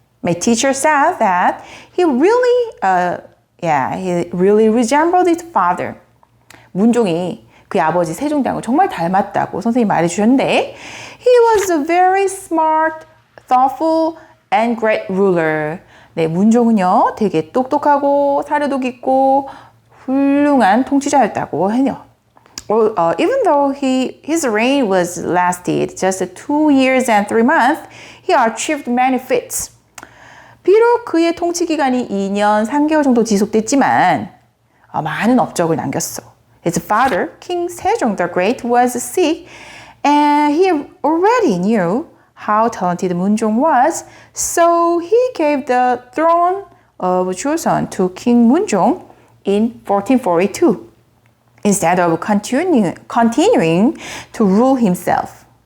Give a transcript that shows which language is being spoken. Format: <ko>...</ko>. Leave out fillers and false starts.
<en>My teacher said that he really resembled his father.</en> <ko>문종이 그의 아버지 세종대왕을 정말 닮았다고 선생님이 말해주셨는데,</ko> <en>he was a very smart, thoughtful, and great ruler.</en> <ko>네, 문종은요, 되게 똑똑하고 사려도 깊고 훌륭한 통치자였다고 해요.</ko> <en>Even though his reign was lasted just 2 years and 3 months, he achieved many feats.</en> <ko>비록 그의 통치 기간이 2년 3개월 정도 지속됐지만 많은 업적을 남겼어.</ko> <en>His father, King Sejong the Great, was sick, and he already knew how talented Munjong was, so he gave the throne of Joseon to King Munjong in 1442, instead of continuing to rule himself.</en>